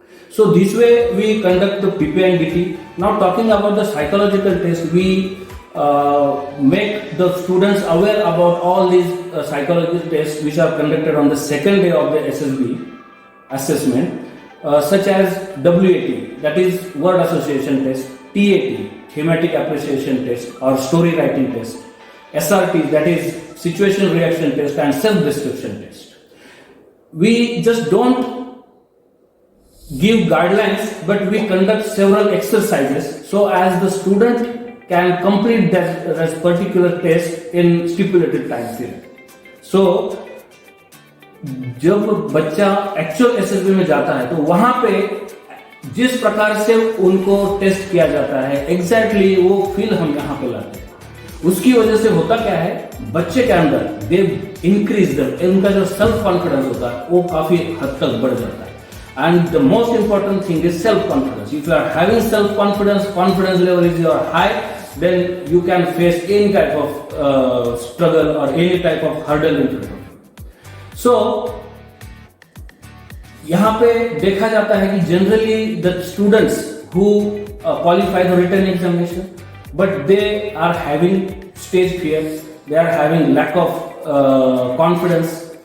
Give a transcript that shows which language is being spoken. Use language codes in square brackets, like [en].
[en] So this way we conduct the PP and DT. Now talking about the psychological test, we make the students aware about all these psychological tests which are conducted on the second day of the SSB assessment, such as WAT, that is word association test, TAT, thematic appreciation test or story writing test, SRT, that is situation reaction test, and self description test. We just don't give guidelines, but we conduct several exercises so as the student can complete that particular test in stipulated time period. [hi] So जब बच्चा actual SSB में जाता है तो वहां पे जिस प्रकार से उनको टेस्ट किया जाता है एग्जैक्टली वो फील हम यहाँ पे लाते हैं। उसकी वजह से होता क्या है, बच्चे के अंदर [en] they increase [hi] उनका जो सेल्फ कॉन्फिडेंस होता है वो काफी हद तक बढ़ जाता है। [en] And the most important thing is self confidence. If you are having self confidence level is your high, then you can face any type of struggle or any type of hurdle in front of you. So [hi] यहाँ पे देखा जाता है कि [en] generally the students who qualify the written examination, but they are having stage fear, they are having lack of confidence.